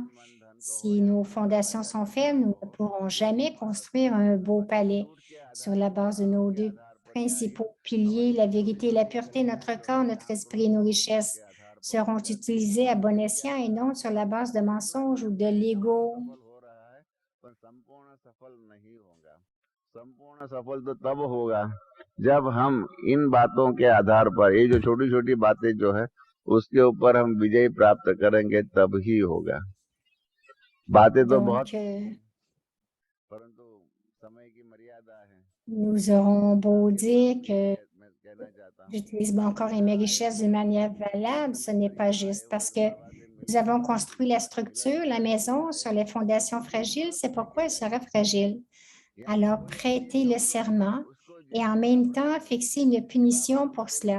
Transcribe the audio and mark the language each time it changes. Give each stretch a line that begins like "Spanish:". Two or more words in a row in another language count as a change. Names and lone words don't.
French: Si nos fondations sont faibles, nous ne pourrons jamais construire un beau palais. Sur la base de nos deux principaux piliers, la vérité et la pureté, notre corps, notre esprit et nos richesses seront utilisés à bon escient et non sur la base de mensonges ou de l'ego.
Hindi: संपूर्ण सफल तो तब होगा जब हम इन बातों के आधार पर, ये जो छोटी छोटी बातें जो है उसके ऊपर हम विजय प्राप्त करेंगे, तब ही होगा। बातें तो बहुत, परंतु समय की मर्यादा है।
French: Nous aurons beau dire que
Hindi: मैं कहना चाहता हूँ
French: j'utilise mon corps et mes richesses d'une manière valable, ce n'est pas juste parce que nous avons construit la structure, la maison, sur les fondations fragiles, c'est pourquoi elle sera fragile. Alors, prêtez le serment et en même temps, fixez une punition pour cela.